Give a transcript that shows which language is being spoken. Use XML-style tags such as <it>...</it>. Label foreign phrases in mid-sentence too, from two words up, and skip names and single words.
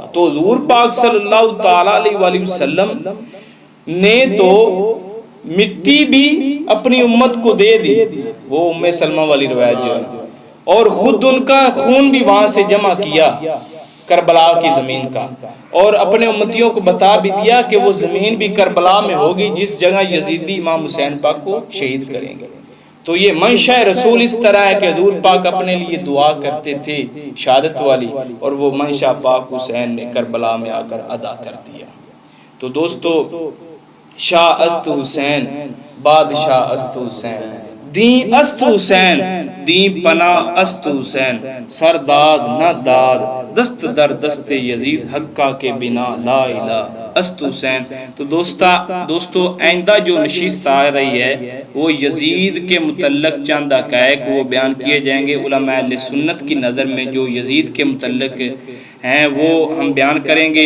<ur>تو حضور پاک</ur> <ar>صلی اللہ تعالی علیہ وآلہ وسلم</ar> <ur>نے تو مٹی بھی اپنی امت کو دے دی، وہ ام سلمہ والی روایت جو ہے، اور خود ان کا خون بھی وہاں سے جمع کیا کربلا کی زمین کا، اور اپنے امتیوں کو بتا بھی دیا کہ وہ زمین بھی کربلا میں ہوگی جس جگہ یزیدی امام حسین پاک کو شہید کریں گے۔ تو یہ منشاء رسول اس طرح ہے کہ حضور پاک اپنے لیے دعا کرتے تھے شہادت والی، اور وہ منشاء پاک حسین نے کربلا میں آ کر ادا کر دیا۔ تو دوستو،</ur> <fa>شاہ است حسین، بادشاہ است حسین، دین است حسین، دین پناہ است حسین، سرداد نہ داد، دست در دست یزید، حقہ کے بنا لا الہ است حسین۔</fa> <ur>تو دوستو آئندہ جو نشست آ رہی ہے وہ یزید کے متعلق چند حقائق وہ بیان کیے جائیں گے۔ علماء اہل سنت کی نظر میں جو یزید کے متعلق ہیں وہ ہم بیان کریں گے۔</ur>